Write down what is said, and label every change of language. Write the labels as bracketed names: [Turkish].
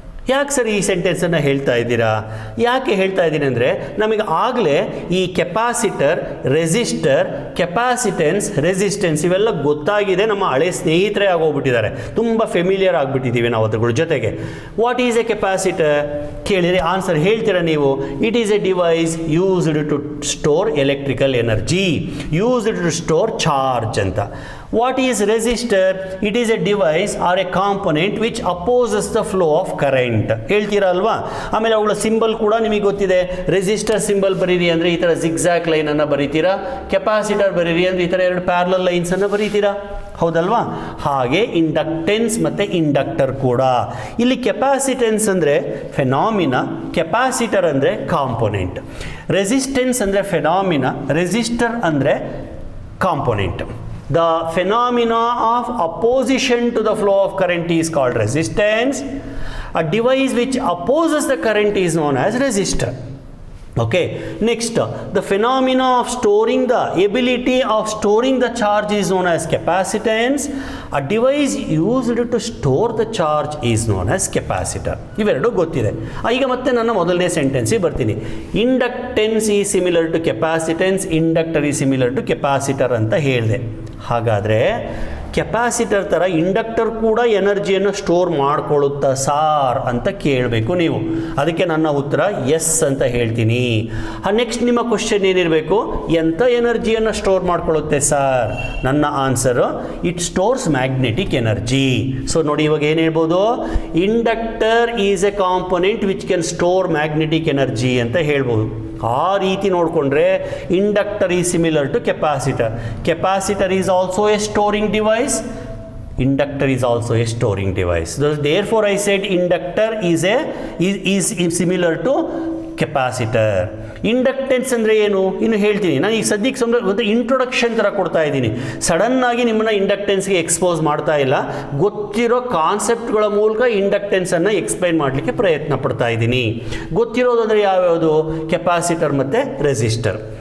[Kannada] ಯಾಕೆ ಸರ್ ಈ ಸೆಂಟೆನ್ಸನ್ನು ಹೇಳ್ತಾ ಇದ್ದೀರಾ? ಯಾಕೆ ಹೇಳ್ತಾ ಇದ್ದೀನಿ ಅಂದರೆ, ನಮಗೆ ಆಗಲೇ ಈ ಕೆಪಾಸಿಟರ್, ರೆಸಿಸ್ಟರ್, ಕೆಪಾಸಿಟೆನ್ಸ್, ರೆಸಿಸ್ಟೆನ್ಸ್ ಇವೆಲ್ಲ ಗೊತ್ತಾಗಿದೆ. ನಮ್ಮ ಹಳೆ ಸ್ನೇಹಿತರೇ ಆಗೋಗ್ಬಿಟ್ಟಿದ್ದಾರೆ, ತುಂಬ ಫೆಮಿಲಿಯರ್ ಆಗಿಬಿಟ್ಟಿದ್ದೀವಿ ನಾವು ಅದ್ರ ಜೊತೆಗೆ. [English] what is a capacitor [Kannada] ಕೇಳಿದರೆ ಆನ್ಸರ್ ಹೇಳ್ತೀರಾ ನೀವು. [English] It is a device used to store electrical energy, used to store charge ಅಂತ. What is resistor? It is a device or a component which opposes the flow of current. [Kannada] ಹೇಳ್ತೀರಾ ಅಲ್ವಾ? ಆಮೇಲೆ ಅವುಗಳ symbol ಕೂಡ ನಿಮಗೆ ಗೊತ್ತಿದೆ. ರೆಸಿಸ್ಟರ್ ಸಿಂಬಲ್ ಬರೀರಿ ಅಂದರೆ ಈ ಥರ ಜಿಗ್ಜಾಗ್ ಲೈನನ್ನು ಬರೀತೀರಾ. ಕೆಪಾಸಿಟರ್ ಬರೀರಿ ಅಂದರೆ ಈ ಥರ 2 ಪ್ಯಾರಲಲ್ ಲೈನ್ಸನ್ನು ಬರೀತೀರಾ, ಹೌದಲ್ವಾ? ಹಾಗೆ ಇಂಡಕ್ಟೆನ್ಸ್ ಮತ್ತು ಇಂಡಕ್ಟರ್ ಕೂಡ. ಇಲ್ಲಿ ಕೆಪಾಸಿಟೆನ್ಸ್ ಅಂದರೆ ಫೆನಾಮಿನಾ, ಕೆಪಾಸಿಟರ್ ಅಂದರೆ ಕಾಂಪೊನೆಂಟ್. ರೆಸಿಸ್ಟೆನ್ಸ್ ಅಂದರೆ ಫೆನಾಮಿನಾ, ರೆಸಿಸ್ಟರ್ ಅಂದರೆ component. [English] The phenomena of opposition to the flow of current is called resistance. A device which opposes the current is known as resistor. Okay, next, the phenomena of storing, the ability of storing the charge is known as capacitance. A device used to store the charge is known as capacitor. [Kannada] ಇವೆರಡು ಗೊತ್ತಿದೆ. ಈಗ ಮತ್ತೆ ನನ್ನ ಮೊದಲನೇ ಸೆಂಟೆನ್ಸಿಗೆ ಬರ್ತೀನಿ. [English] inductance is similar to capacitance, inductor is similar to capacitor [Kannada] ಅಂತ ಹೇಳಿದೆ. ಹಾಗಾದರೆ ಕೆಪಾಸಿಟರ್ ಥರ ಇಂಡಕ್ಟರ್ ಕೂಡ ಎನರ್ಜಿಯನ್ನು ಸ್ಟೋರ್ ಮಾಡ್ಕೊಳ್ಳುತ್ತಾ ಸಾರ್ ಅಂತ ಕೇಳಬೇಕು ನೀವು. ಅದಕ್ಕೆ ನನ್ನ ಉತ್ತರ ಎಸ್ ಅಂತ ಹೇಳ್ತೀನಿ. ನೆಕ್ಸ್ಟ್ ನಿಮ್ಮ ಕ್ವಶನ್ ಏನಿರಬೇಕು, ಎಂಥ ಎನರ್ಜಿಯನ್ನು ಸ್ಟೋರ್ ಮಾಡ್ಕೊಳ್ಳುತ್ತೆ ಸಾರ್? ನನ್ನ answer [English] It stores magnetic energy. [Kannada] So ನೋಡಿ, ಇವಾಗ ಏನು ಹೇಳ್ಬೋದು, [English] inductor is a component which can store magnetic energy [Kannada] ಅಂತ ಹೇಳ್ಬೋದು. ಆ ರೀತಿ ನೋಡಿಕೊಂಡ್ರೆ [English] Inductor is similar to capacitor. Capacitor is also a storing device, inductor is also a storing device. Therefore I said inductor is similar to capacitor. [Kannada] Inductance ಅಂದರೆ ಏನು ಇನ್ನು ಹೇಳ್ತೀನಿ. ನಾನು ಈಗ ಸದ್ಯಕ್ಕೆ ಒಂದು ಇಂಟ್ರೊಡಕ್ಷನ್ ಥರ ಕೊಡ್ತಾ ಇದ್ದೀನಿ. ಸಡನ್ನಾಗಿ ನಿಮ್ಮನ್ನು ಇಂಡಕ್ಟೆನ್ಸ್ಗೆ ಎಕ್ಸ್ಪೋಸ್ ಮಾಡ್ತಾ ಇಲ್ಲ. ಗೊತ್ತಿರೋ ಕಾನ್ಸೆಪ್ಟ್ಗಳ ಮೂಲಕ ಇಂಡಕ್ಟೆನ್ಸನ್ನು ಎಕ್ಸ್ಪ್ಲೈನ್ ಮಾಡಲಿಕ್ಕೆ ಪ್ರಯತ್ನ ಪಡ್ತಾ ಇದ್ದೀನಿ. ಗೊತ್ತಿರೋದಂದರೆ ಯಾವ್ಯಾವುದು? ಕೆಪಾಸಿಟರ್ ಮತ್ತು ರೆಸಿಸ್ಟರ್.